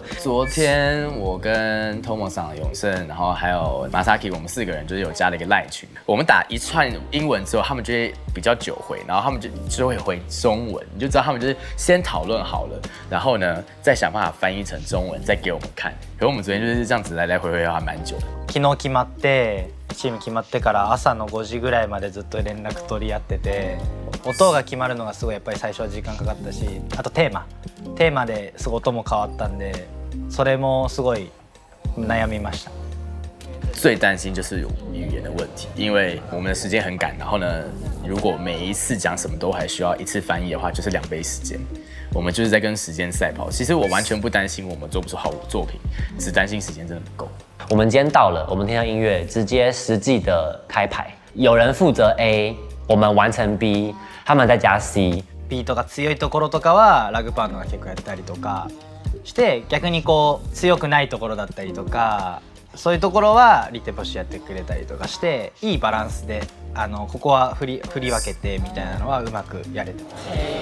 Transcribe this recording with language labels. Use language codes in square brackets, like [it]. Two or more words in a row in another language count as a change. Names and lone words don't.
[zh] 昨天我跟 Tomo-san、永胜，然后还有 Masaki， 我们4个人就是有加了一个赖群。我们打一串英文之后，他们就会比较久回，然后他们就会回中文，你就知道他们就是先讨论好了，然后呢再想办法翻译成中文，再给我们看。可是我们昨天就是这样子来来回回还蛮久的。 [ja] 昨日決まってチーム決まってから朝の5時ぐらいまでずっと連絡取り合ってて、音が決まるのがすごいやっぱり最初は時間かかったし、あとテーマですごい音も変わったんで、それもすごい悩みました。 [zh] 最担心就是语言的问题，因为我们的时间很赶，然后呢，如果每一次讲什么都还需要一次翻译的话，就是2倍时间。我们就是在跟时间赛跑。其实我完全不担心我们做不出好作品，只担心时间真的不够。我们今天到了，我们听到音乐，直接实际的开排，有人负责 A， 我们完成 B， 他们再加 C。 [ja] ビートが強いところとかはラグパンが結構やったりとかして、逆にこう強くないところだったりとか。そういうところはリテポシやってくれたりとかして、いいバランスでここは振り分けてみたいなのはうまくやれてます。